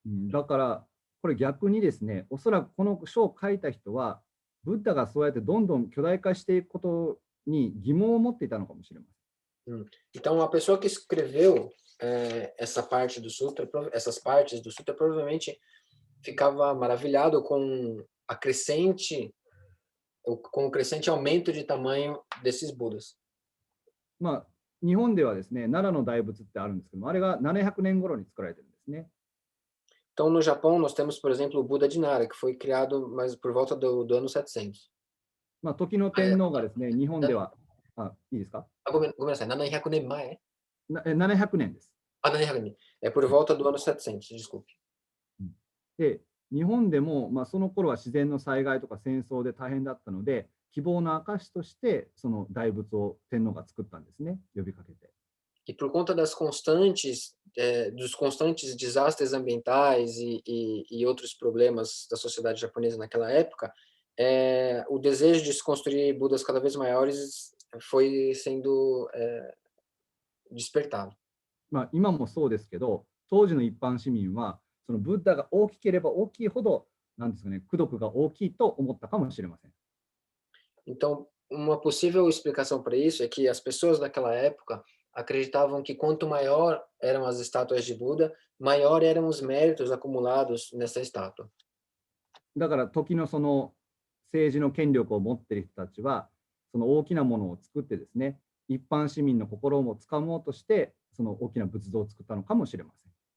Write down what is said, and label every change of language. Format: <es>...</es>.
<ja>だからこれ逆にですね、おそらくこの書を書いた人は、ブッダがそうやってどんどん巨大化していくことに疑問を持っていたのかもしれません。</ja> <pt>Então, a pessoa que escreveu essas partes do sutra provavelmente ficava maravilhado com o crescente aumento de tamanho desses Budas.</pt> <ja>日本ではですね、奈良の大仏ってあるんですけども、あれが700年頃に作られてるんですね。</ja> <pt>Então, no Japão, nós temos, por exemplo, o Buda de Nara, que foi criado mais por volta do ano 700.</pt> <ja>時の天皇がですね、日本では、いいですか？ごめんなさい、700年前？700年です。 700年。</ja> <pt>por volta do ano 700, desculpe.</pt> <ja>で、日本でも、その頃は自然の災害とか戦争で大変だったので、希望の証としてその大仏を天皇が作ったんですね、呼びかけて。</ja> <pt>E por conta dos constantes desastres ambientais e outros problemas da sociedade japonesa naquela época, o desejo de se construir Budas cada vez maiores foi sendo despertado.</pt> <ja>まあ、今もそうですけど、当時の一般市民は、そのブッダが大きければ大きいほど、なんですかね、功徳が大きいと思ったかもしれません。</ja> <pt>Então, uma possível explicação para isso é que as pessoas daquela época acreditavam que quanto maior eram as estátuas de Buda, maior eram os méritos acumulados nessa estátua.</pt> <ja>だから時のその政治の権力を持っている人たちは、その大きなものを作ってですね、一般市民の心をつかもうとして、その大きな仏像を作ったのかもしれません。</ja>